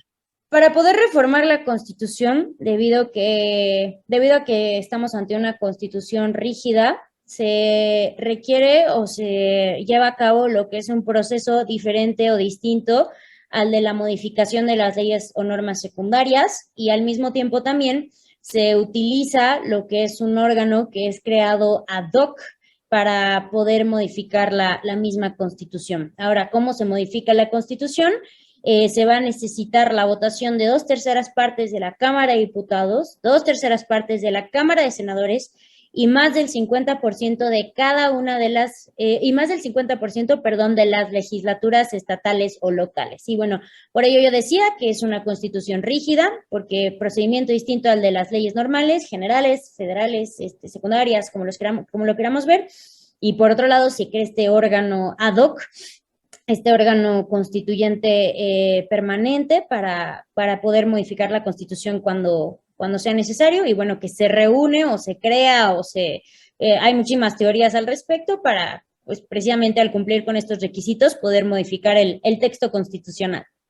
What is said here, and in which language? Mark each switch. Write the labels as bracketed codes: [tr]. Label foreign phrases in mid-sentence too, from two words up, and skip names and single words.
[es] Para poder reformar la Constitución, debido a que estamos ante una Constitución rígida, se requiere o se lleva a cabo lo que es un proceso diferente o distinto al de la modificación de las leyes o normas secundarias, y al mismo tiempo también se utiliza lo que es un órgano que es creado [la] ad hoc [es] para poder modificar la misma Constitución. Ahora, ¿cómo se modifica la Constitución? Se va a necesitar la votación de 2/3 partes de la Cámara de Diputados, 2/3 partes de la Cámara de Senadores y más del 50% de cada una de las, y más del 50%, perdón, de las legislaturas estatales o locales. Y bueno, por ello yo decía que es una constitución rígida, porque procedimiento distinto al de las leyes normales, generales, federales, secundarias, como lo queramos ver. Y por otro lado, se crea este órgano [la] ad hoc, [es] este órgano constituyente permanente para poder modificar la Constitución cuando sea necesario, y bueno, que se reúne o se crea o hay muchísimas teorías al respecto para, pues precisamente al cumplir con estos requisitos, poder modificar el texto constitucional.